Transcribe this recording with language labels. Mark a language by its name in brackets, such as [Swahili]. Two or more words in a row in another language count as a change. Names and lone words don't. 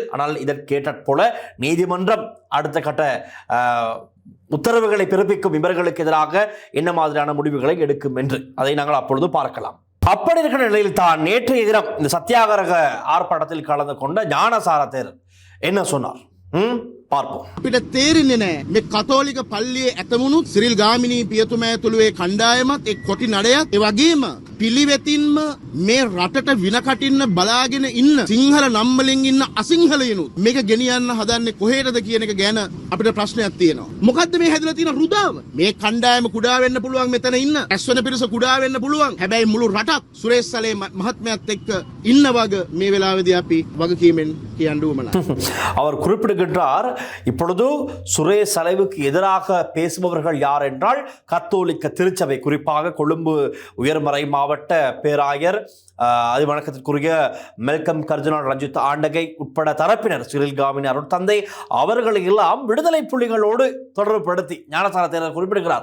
[Tamil] ஆனால் இதற்கேற்ற போல நீதிமன்றம் அடுத்த கட்ட உத்தரவுகளை பிறப்பிக்கும் இவர்களுக்கு எதிராக என்ன மாதிரியான முடிவுகளை எடுக்கும் என்று அதை நாங்கள் அப்பொழுது பார்க்கலாம். அப்படி இருக்கிற நிலையில் தான் நேற்றைய தினம் இந்த சத்தியாகிரக ஆர்ப்பாட்டத்தில் கலந்து கொண்ட ஞானசார தேரர் என்ன சொன்னார் பார்ப்போம். [Sinhala] අපිට තේරෙන්නේ නැහැ මේ කතෝලික පල්ලියේ ඇතමුණුත් සිරිල් ගාමිණී පියතුමා ඇතුළුවේ කණ්ඩායමත් එක් කොටි නඩයත් ඒ වගේම පිළිවෙතින්ම මේ රටට විනකටින්න බලාගෙන ඉන්න සිංහල නම් වලින් ඉන්න අසිංහලයනුත් මේක ගෙනියන්න හදන්නේ කොහෙටද කියන එක ගැන අපිට ප්‍රශ්නයක් තියෙනවා. මොකද්ද මේ හැදලා තියෙන රුදාව? මේ කණ්ඩායම කුඩා වෙන්න පුළුවන්, මෙතන ඉන්න ඇස්වන පිරිස කුඩා වෙන්න පුළුවන්. හැබැයි මුළු රටක් සුරේෂ් සලේ මහත්මයාත් එක්ක ඉන්න වග මේ වෙලාවේදී අපි වගකීමෙන් කියන්න උවමනා. [Tamil] அவர் குறிப்பிடுகின்றார், இப்பொழுது சுரேஷ் சலைவுக்கு எதிராக பேசுபவர்கள் யார் என்றால் கத்தோலிக்க திருச்சபை, குறிப்பாக கொழும்பு உயர்மறை மாவட்ட பேராயர் அதிவணக்கத்திற்குரிய மெல்கம் கர்ஜனால் ரஞ்சித் ஆண்டகை உட்பட தரப்பினர், சிறில் காமினி அருட்தந்தை அவர்களை எல்லாம் விடுதலை புலிகளோடு தொடர்புபடுத்தி ஞானசார தேரர் குறிப்பிடுகிறார்.